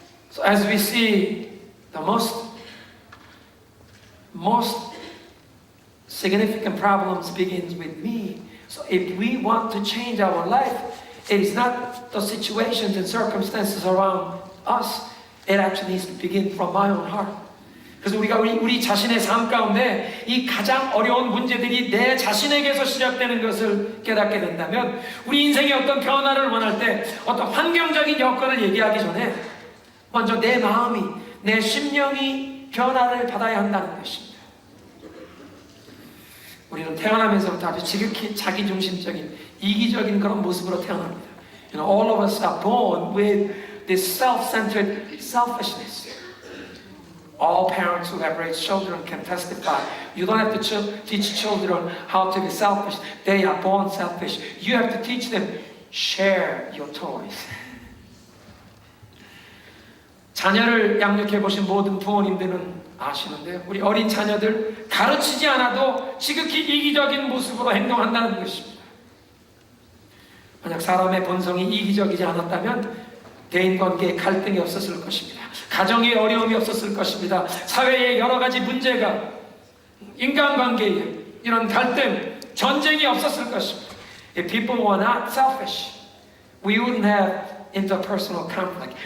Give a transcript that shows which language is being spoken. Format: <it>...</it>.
<en>So as we see, the most significant problems begins with me. So if we want to change our life, it is not the situations and circumstances around us. It actually needs to begin from my own heart.</en> <ko>그래서 우리가 우리 자신의 삶 가운데 이 가장 어려운 문제들이 내 자신에게서 시작되는 것을 깨닫게 된다면 우리 인생의 어떤 변화를 원할 때 어떤 환경적인 여건을 얘기하기 전에 먼저 내 마음이, 내 심령이 변화를 받아야 한다는 것입니다. 우리는 태어나면서부터 아주 지극히 자기중심적인, 이기적인 그런 모습으로 태어납니다.</ko> <en>You know, all of us are born with this self-centered selfishness. All parents who have raised children can testify. You don't have to teach children how to be selfish. They are born selfish. You have to teach them, share your toys.</en> <ko>자녀를 양육해 보신 모든 부모님들은 아시는데요. 우리 어린 자녀들 가르치지 않아도 지극히 이기적인 모습으로 행동한다는 것입니다. 만약 사람의 본성이 이기적이지 않았다면 대인관계에 갈등이 없었을 것입니다. 가정에 어려움이 없었을 것입니다. 사회에 여러 가지 문제가, 인간관계에 이런 갈등, 전쟁이 없었을 것입니다.</ko> <en>If people were not selfish, we wouldn't have interpersonal conflict.</en>